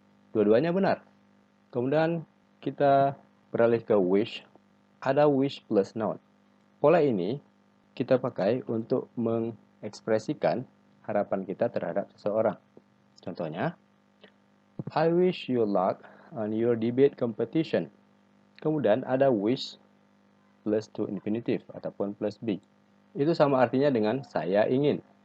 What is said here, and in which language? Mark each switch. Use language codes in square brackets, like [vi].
[id] Dua-duanya benar. Kemudian kita beralih ke wish. Ada wish plus noun. Pola ini kita pakai untuk mengekspresikan harapan kita terhadap seseorang. [en] Contohnya, I wish you luck on your debate competition. [id] Kemudian ada wish plus to infinitive ataupun plus be. Itu sama artinya dengan saya ingin.